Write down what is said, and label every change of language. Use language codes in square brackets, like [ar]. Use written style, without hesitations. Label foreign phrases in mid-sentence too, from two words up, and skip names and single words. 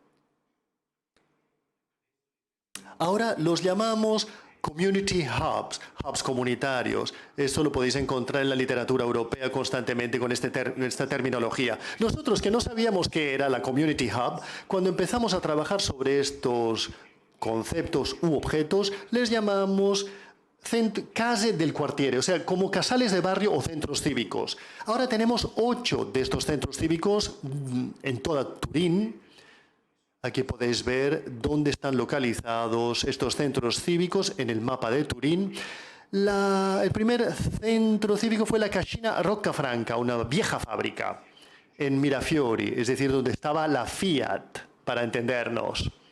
[es] Ahora los llamamos [en] community hubs, [es] hubs comunitarios. Esto lo podéis encontrar en la literatura europea constantemente con esta terminología. Nosotros que no sabíamos qué era la [en] community hub, [es] cuando empezamos a trabajar sobre estos conceptos u objetos, les llamamos [it] case del quartiere, [es] o sea, como casales de barrio o centros cívicos. Ahora tenemos 8 de estos centros cívicos en toda Turín. Aquí podéis ver dónde están localizados estos centros cívicos en el mapa de Turín. El primer centro cívico fue la Cascina Roccafranca, una vieja fábrica en Mirafiori, es decir, donde estaba la Fiat, para entendernos.